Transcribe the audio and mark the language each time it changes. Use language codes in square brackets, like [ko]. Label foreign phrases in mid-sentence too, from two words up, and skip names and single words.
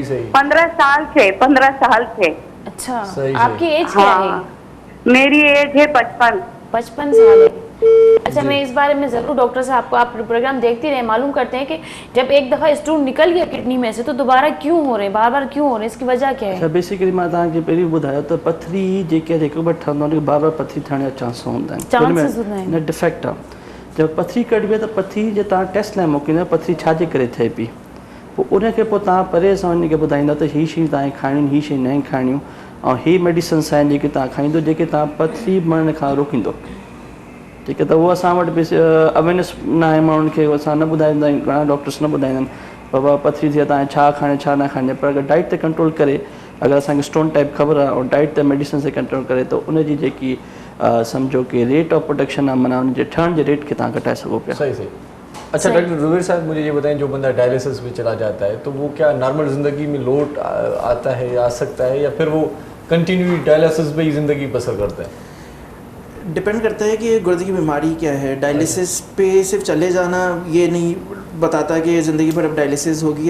[hi] 15 साल से। अच्छा, आपकी एज क्या है? मेरी एज है 55 साल है। अच्छा, मैं इस बारे में ज़रूर डॉक्टर साहब आपको, आप प्रोग्राम देखते रहे, मालूम करते हैं कि जब एक दफ़ा स्टोन निकल गया किडनी में से तो दोबारा क्यों हो रहे हैं, बार बार क्यों हो रहे हैं, इसकी वजह क्या है? [sd] अच्छा, बेसिकली मां तव्हांखे पहिरीं ॿुधायो त पथरी जेके आहे जेको बि ठहंदो आहे बार बार पथरी थियण जा चांस हूंदा आहिनि, न डिफेक्ट आहे। जब पथरी कढिबी आहे त पथरी जे तव्हां टेस्ट लाइ मोकिलींदा पथरी छाजे करे थिए पई, पोइ उनखे पोइ तव्हां परे सां वञी करे ॿुधाईंदा त हीअ शयूं तव्हांखे खाइणियूं, हीअ शयूं न खाइणियूं, ऐं हीअ मेडिसिन्स आहिनि जेके तव्हां खाईंदो जेके तव्हां पथरी मरण खां रोकींदो। [hi] ठीक है, तो वो [sd] असां वटि अवेयरनेस न आहे माण्हुनि खे, असां न ॿुधाईंदा आहियूं, घणा डॉक्टर्स न ॿुधाईंदा आहिनि बाबा पथरी थी आहे तव्हांखे छा खाइणु छा न खाइणु, पर अगरि डाइट ते कंट्रोल करे, अगरि असांखे स्टोन टाइप ख़बर आहे और डाइट ते मेडिसिन ते कंट्रोल करे तो उनजी जेकी सम्झो कि [en] rate of production [sd] आहे, माना उनजे ठहण जे रेट खे तव्हां घटाए सघो पिया। [hi] सही सही। अच्छा डॉक्टर जुबेर साहब, मुझे ये बताएं, जो बंदा डायलिसिस में चला जाता है तो वो क्या नॉर्मल ज़िंदगी में लौट आता है, आ सकता है, या फिर वो कंटिन्यू डायलिसिस पे ही ज़िंदगी बसर करता है? डिपेंड करता है कि गुर्दे की बीमारी क्या है। डायलिसिस पे सिर्फ चले जाना ये नहीं बताता कि ज़िंदगी भर अब डायलिसिस होगी।